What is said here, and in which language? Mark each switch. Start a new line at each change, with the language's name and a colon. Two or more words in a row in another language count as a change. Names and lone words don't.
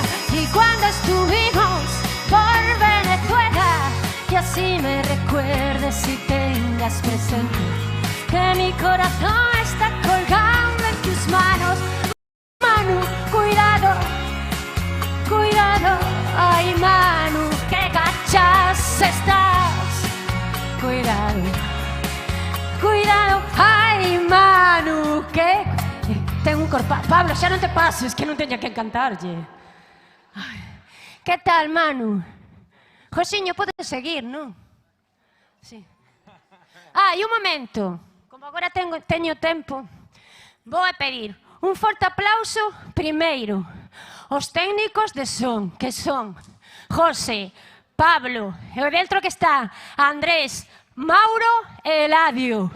Spanish: Y cuando estuvimos por Venezuela, y así me recuerdes y tengas presente que mi corazón está colgando en tus manos. Manu, cuidado, cuidado, ay Manu, que cachas estás. Cuidado, cuidado, ay Manu, que...
Galician: Ten un corpo... Pablo, xa non te pases, que non teña que cantarlle. Ay. Que tal, Manu? Josiño, podes seguir, non? Sí. Ah, e un momento. Como agora teño tempo, vou a pedir un forte aplauso primeiro os técnicos de son, que son José, Pablo, e o dentro que está Andrés, Mauro e Eladio.